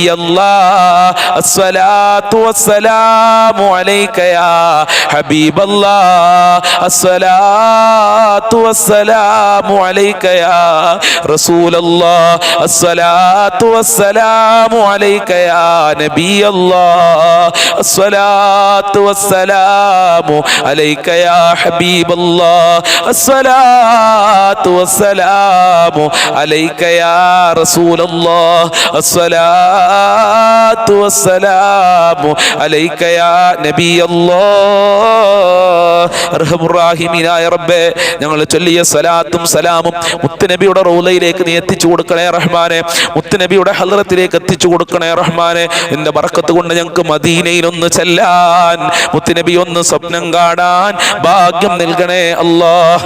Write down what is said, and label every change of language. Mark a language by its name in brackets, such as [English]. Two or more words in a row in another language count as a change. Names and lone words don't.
[Arabic] الله الصلاة والسلام عليك يا حبيب الله الصلاة والسلام عليك يا رسول الله الصلاة والسلام عليك يا نبي الله الصلاة والسلام عليك يا حبيب الله الصلاة والسلام عليك يا رسول الله الصلاة والسلام عليك يا نبي الله [Malayalam] അർഹമുറാഹിമീനായ റബ്ബേ, ഞങ്ങൾ ചൊല്ലിയ സലാത്തും സലാമും മുത്തുനബിയുടെ റൗളയിലേക്ക് നീ എത്തിച്ചു കൊടുക്കണേ റഹ്മാനെ. മുത്തുനബിയുടെ ഹദ്റത്തിലേക്ക് എത്തിച്ചു കൊടുക്കണേ റഹ്മാനെ. നിന്റെ ബർക്കത്ത് കൊണ്ട് ഞങ്ങൾക്ക് മദീനയിൽ ഒന്ന് ചെല്ലാൻ, മുത്തുനബി ഒന്ന് സ്വപ്നം കാണാൻ ഭാഗ്യം നൽകണേ അല്ലാഹ്.